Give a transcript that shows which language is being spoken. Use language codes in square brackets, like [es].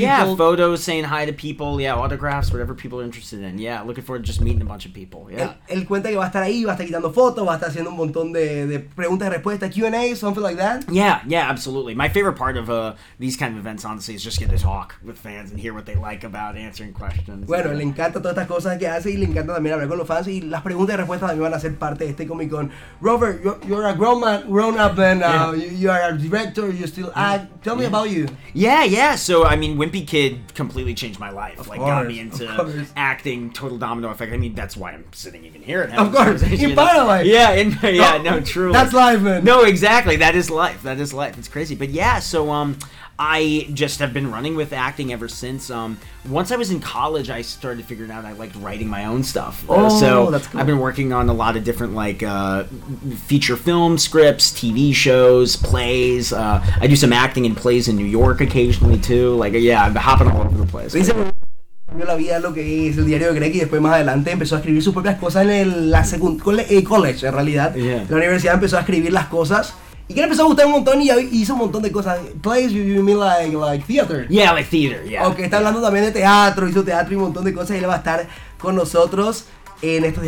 [en] Yeah, photos, saying hi to people. Yeah, autographs, whatever people are interested in. Yeah, looking forward to just meeting a bunch of people. Yeah. [es] Él cuenta que va a estar ahí, va a estar quitando fotos, va a estar haciendo un montón de preguntas y respuestas, [en] Q&A, something like that. Yeah, yeah, absolutely. My favorite part of these kind of events, honestly, is just get to talk with fans and hear what they like about answering questions. [es] Bueno, le encanta todas estas cosas que hace y le encanta también hablar con los fans y las preguntas y respuestas también van a ser parte de este Comic Con. [en] Robert, you're a grown up and you are a director. You still act. Tell me about you. Yeah, yeah. So, I mean, Wimpy Kid completely changed my life. Of course, got me into acting, total domino effect. I mean, that's why I'm sitting even here. Of course. In Paraguay. Yeah, truly. That's life, man. No, exactly. That is life. That is life. It's crazy. But yeah, so I just have been running with acting ever since. Once I was in college, I started figuring out I liked writing my own stuff. That's cool. I've been working on a lot of different like feature film scripts, TV shows, plays. I do some acting in plays in New York occasionally too. Like, yeah, I'm hopping all over the place. [es] Vio la vida lo que es el diario de Greg y después más adelante empezó a escribir sus propias cosas en college, en realidad. [en] Yeah. [es] La universidad empezó a escribir las cosas. Y que le empezó a gustar un montón y hizo un montón de cosas. [en] Plays, you mean like theater? Yeah, like theater, yeah. [es] Okay, está hablando también de teatro, hizo teatro y un montón de cosas. Y él va a estar con nosotros en esto de...